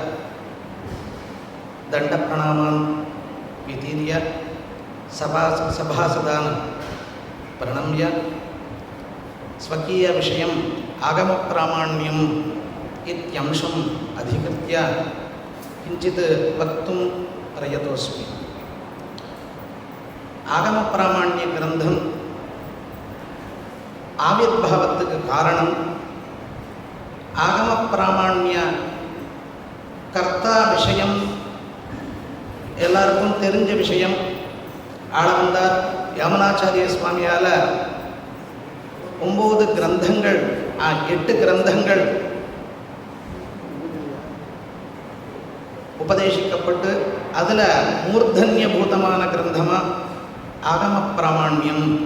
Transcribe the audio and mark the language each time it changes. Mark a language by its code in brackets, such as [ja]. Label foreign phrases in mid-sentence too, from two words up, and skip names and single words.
[sa] दण्डप्रणामान् वितीर्य सभासदान् प्रणम्य स्वकीयविषयम् आगमप्रामाण्यम् इत्यंशम् अधिकृत्य किञ्चित् वक्तुं प्रयतोऽस्मि। आगमप्रामाण्यग्रन्थम् आविर्भावत्तुक्कु कारणं आगमप्रामाण्य कर्ता [ta] விஷயம் எல்லாருக்கும் தெரிஞ்ச விஷயம். ஆளவந்தார் யாமனாச்சாரிய சுவாமியால் 9 கிரந்தங்கள் 8 கிரந்தங்கள் உபதேசிக்கப்பட்டு அதில் மூர்தன்யபூதமான கிரந்தமாக ஆகம பிராமாண்யம்.